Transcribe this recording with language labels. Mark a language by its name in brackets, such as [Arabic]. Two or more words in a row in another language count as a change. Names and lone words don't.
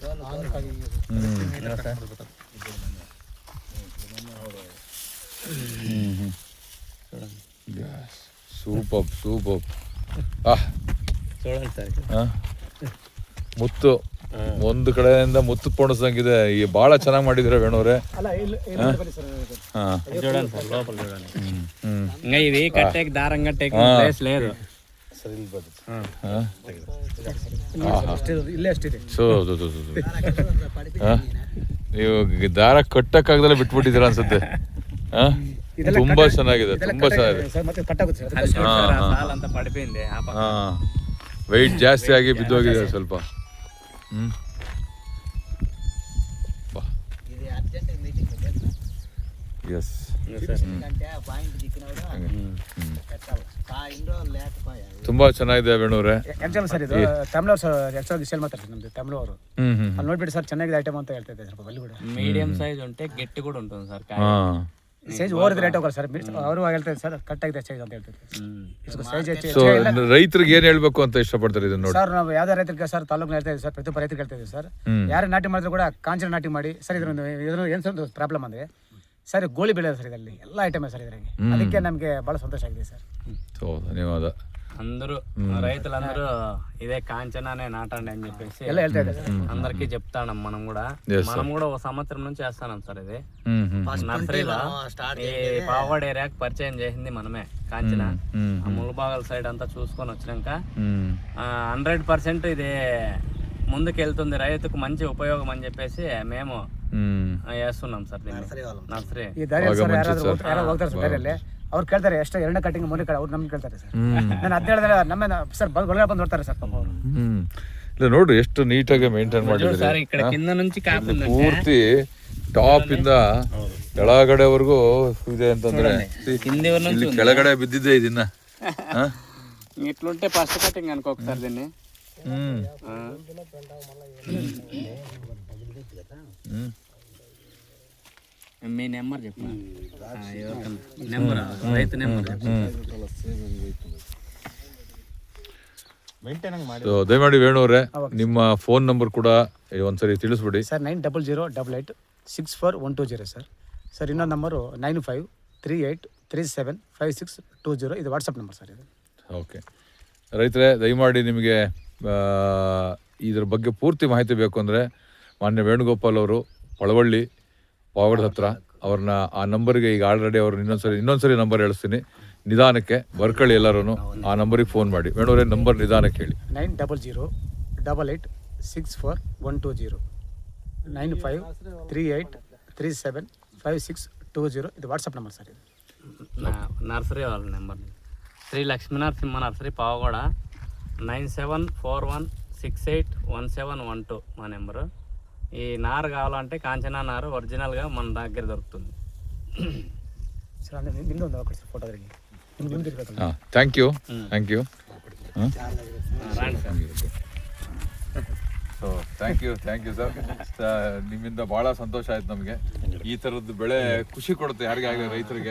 [Kannada] ಸೂಪರ್ ಸೂಪರ್. ಮುತ್ತು ಒಂದು ಕಡೆಯಿಂದ ಮುತ್ತು ಪೋಣಿಸಂಗಿದೆ. ಬಹಳ ಚೆನ್ನಾಗಿ ಮಾಡಿದ್ರೆ ವೇಣುವ್ರೆ. [Telugu] ఇవి కట్టేకి దారం కట్టేకి ప్లేస్ లేదు. [Kannada] ಇಲ್ಲೇ ಅಷ್ಟಿದೆ. ನೀವು ದಾರ ಕಟ್ಟಕ್ಕಾಗದಲ್ಲ ಬಿಟ್ಬಿಟ್ಟಿದ್ದೀರಾ ಅನ್ಸುತ್ತೆ. ತುಂಬಾ ಚೆನ್ನಾಗಿದೆ, ತುಂಬಾ ಚೆನ್ನಾಗಿದೆ. ಅಂತ ಪಡಿಪಿಂದೆ ವೆಯ್ಟ್ ಜಾಸ್ತಿ ಆಗಿ ಬಿದ್ದೋಗಿದೆ ಸ್ವಲ್ಪ. ಎಸ್, ತುಂಬಾ ಚೆನ್ನಾಗಿದೆ ವೇಣುವ್ರೆ. ಸರ್ ಇದು ತಮಿಳು ಸರ್ ಸೇಲ್ ಮಾಡ್ತಾರೆ ನಮ್ದು ತಮಿಳು ಅವರು. ಅಲ್ಲಿ ನೋಡ್ಬಿಟ್ಟು ಸರ್ ಚೆನ್ನಾಗಿದೆ ಐಟಮ್ ಅಂತ ಹೇಳ್ತಾ ಇದ್ದಾರೆ. ಸ್ವಲ್ಪ ಅಲ್ಲಿ ಕೂಡ [English] medium size [Telugu] ఉంటే గట్టి కూడా ఉంటుంది సార్. [English] size over rate [Kannada] ಹೋಗಲ್ಲ ಸರ್. ಅವರು ಹೇಳ್ತಾರೆ ಸರ್ ಕಟ್ ಆಗಿದೆ ಸೈಜ್ ಅಂತ ಹೇಳ್ತಾರೆ. ಸೊ ರೈತರಿಗೆ ಏನ್ ಹೇಳ್ಬೇಕು ಅಂತ ಇಷ್ಟಪಡ್ತಾರೆ ಇದನ್ನ ನೋಡಿ? ಸರ್ ನಾವು ಯಾವ್ದೇ ರೈತರಿಗೆ ಸರ್ ತಾಲೂಕು ಹೇಳ್ತಾ ಇದ್ದೀವಿ ಸರ್, ಪ್ರತಿಯೊಬ್ಬ ರೈತರಿಗೆ ಹೇಳ್ತಾ ಇದ್ದೀವಿ ಸರ್. ಯಾರು ನಾಟಿ ಮಾಡಿದ್ರು ಕೂಡ ಕಾಂಚನ ನಾಟಿ ಮಾಡಿ ಸರ್. ಇದ್ರ ಏನ್ ಸರ್ ಪ್ರಾಬ್ಲಮ್ ಅಂದ್ರೆ ಸರ್ ಗೋಳಿ ಬೆಳೆ ಸರ್. ಇದರಲ್ಲಿ ಎಲ್ಲ ಐಟಮ್ ಸರ್ ಇದ್ರಾಗೆ. ಅದಕ್ಕೆ ನಮಗೆ ಬಹಳ ಸಂತೋಷ ಆಗಿದೆ ಸರ್. [Telugu] ధన్యవాద. అందరూ రైతులందరూ ఇదే కాంచనానే నాటండి అని చెప్పేసి [Kannada] ಎಲ್ಲ ಹೇಳ್ತಾ ಇದ್ದಾರೆ [Telugu] అందరికీ చెప్తాం. మనం కూడా ఒక సంవత్సరం నుంచి చేస్తాం సార్. ఇది నర్సరీలో ఈ పావగడ ఏరియాకి పరిచయం చేసింది మనమే కాంచన. ములుబాగల్ సైడ్ అంతా చూసుకొని వచ్చినాక 100% ఇది ముందుకు వెళ్తుంది, రైతుకు మంచి ఉపయోగం అని చెప్పేసి మేము చేస్తున్నాం సార్. నర్సరీ [Kannada] ಈ ದಾರಿ ಸರ್ ಯಾರು ಹೋಗ್ತಾರೆ ಸರ್ ಬೇರೆ ಅವ್ರು ಕೇಳ್ತಾರೆ ಎಷ್ಟು 2ನೇ ಕಟಿಂಗ್ 3ನೇ ಕಡೆ ಅವ್ರು ನಮ್ಗೆ ಕೇಳ್ತಾರೆ ಸರ್. ನಾನು 17 ನಮ್ಮ ಸರ್ ಒಳಗಡೆ ಬಂದು ನೋಡ್ತಾರೆ ಸರ್ ಪಾಪ ಅವರು. ಇಲ್ಲ ನೋಡ್ರಿ ಎಷ್ಟು ನೀಟಾಗಿ ಮೇಂಟೈನ್ ಮಾಡಿದ್ದಾರೆ. [Telugu] ఇక్కడ కింద నుంచి [Kannada] ಪೂರ್ತಿ ಟಾಪ್ ಇಂದ ಕೆಳಗಡೆವರೆಗೂ ಇದೆ ಅಂತಂದ್ರೆ [Telugu] కింది [Kannada] ಇಲ್ಲಿ ಕೆಳಗಡೆ ಬಿದ್ದಿದ್ದೆ ಇದನ್ನ ಹಾ? [Telugu] ఇట్లుంటే [English] first cutting [Telugu] అనుకో ఒకసారి దీన్ని ಹ್ಮ್ మీ నెంబర్ చెప్పు నెంబర్ రైతు నెంబర్ చెప్పు [English] So, [Kannada] ದಯಮಾಡಿ ವೇಣುವ್ರೆ ನಿಮ್ಮ ಫೋನ್ ನಂಬರ್ ಕೂಡ ಒಂದ್ಸರಿ ತಿಳಿಸ್ಬಿಡಿ. ಸರ್ 90088864 ಸರ್. ಸರ್ ಇನ್ನೊಂದು ನಂಬರು 9538375620 ಇದು ವಾಟ್ಸಪ್ ನಂಬರ್ ಸರ್ ಇದು. ಓಕೆ ರೈತರೇ, ದಯಮಾಡಿ ನಿಮಗೆ ಇದ್ರ ಬಗ್ಗೆ ಪೂರ್ತಿ ಮಾಹಿತಿ ಬೇಕು ಅಂದರೆ ಮಾನ್ಯ ವೇಣುಗೋಪಾಲ್ ಅವರು ಪಳವಳ್ಳಿ ಪಾವಗಡದ ಹತ್ರ ಅವ್ರನ್ನ ಆ ನಂಬರ್ಗೆ ಈಗ ಆಲ್ರೆಡಿ ಅವ್ರು ಇನ್ನೊಂದ್ಸರಿ ನಂಬರ್ ಹೇಳಿಸ್ತೀನಿ, ನಿಧಾನಕ್ಕೆ ಬರ್ಕೊಳ್ಳಿ ಎಲ್ಲರೂ. ಆ ನಂಬರಿಗೆ ಫೋನ್ ಮಾಡಿ. ವೇಣುವರೇ ನಂಬರ್ ನಿಧಾನಕ್ಕೆ ಹೇಳಿ. 90088864 9538375620 ಇದು ವಾಟ್ಸಪ್ ನಂಬರ್ ಸರ್ ಇದು. [Telugu] నర్సరీ వాళ్ళ నెంబర్ శ్రీ లక్ష్మీనరసింహ నర్సరీ పావగూడ 9741681712 మా నెంబరు. ఈ నారు కావాలంటే కాంచనా నారు ఒరిజినల్గా మన దగ్గర దొరుకుతుంది. [Kannada] ಸರ್ ಅಂದರೆ ನಿಮ್ಮದು ಒಂದು ಹಾಕಿ ಸರ್ ಫೋಟೋದ್ರಿಗೆ ನಿಮ್ದು ಇರ್ಬೇಕು. [English] haan, thank you. so thank you sir. [Kannada] ನಿಮ್ಮಿಂದ ಭಾಳ ಸಂತೋಷ ಆಯ್ತು ನಮಗೆ. ಈ ಥರದ್ದು ಬೆಳೆ ಖುಷಿ ಕೊಡುತ್ತೆ ಯಾರಿಗಾಗಲಿ ರೈತರಿಗೆ.